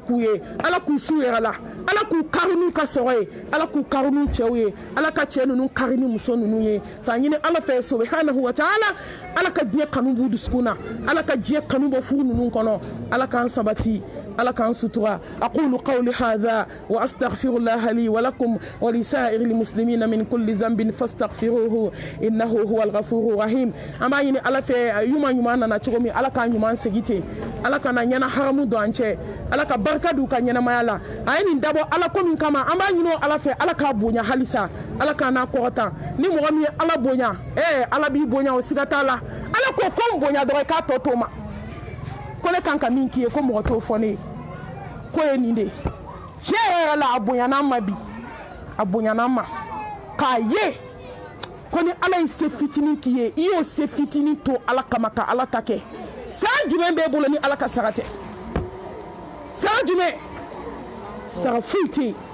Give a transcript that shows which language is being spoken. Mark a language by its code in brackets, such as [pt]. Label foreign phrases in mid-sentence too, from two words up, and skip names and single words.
[bm] k'u ye ala k'u s'u yɛrɛ la ala k'u kari n'u ka sɔrɔ ye ala k'u kari n'u cɛw ye ala ka cɛ ninnu kari ni muso ninnu ye k'a ɲini ala fɛ [ar] سبحانه وتعالى [bm] ala ka diɲɛ kanu b'u dusukun na ala ka diɲɛ kanu bɔ furu ninnu kɔnɔ ala k'an sabati ala k'an sutura [ar] أقول قولي هذا وأستغفر الله لي ولكم ولسائر المسلمين من كل ذنب فاستغفروه إنه هو الغفور الرحيم [bm] an b'a ɲini ala fɛ ɲuman nana cogo min ala k'a ɲuman segi ten ala kana ɲɛna haramu don an cɛ ala ka barika d'u ka ɲɛnamaya la a ye nin dabɔ ala ko min kama an b'a ɲini ala fɛ ala k'a bonya halisa ala k'a n'a kɔrɔta ni mɔgɔ min ye ala bonya ala b'i bonya o siga t'a la ala ko n bonya dɔrɔn i k'a tɔ to ma ko ne kan ka min k'i ye ko mɔgɔ t'o fɔ ne ye ko ye nin de ye tiɲɛ yɛrɛ la a bonyana an ma bi a bonyana an ma k'a ye ko ni ala ye se fitinin k'i ye i y'o se fitinin to ala kama ka ala ta kɛ san jumɛn b'e bolo ni ala ka sara tɛ san jumɛn sara foyi tɛ yen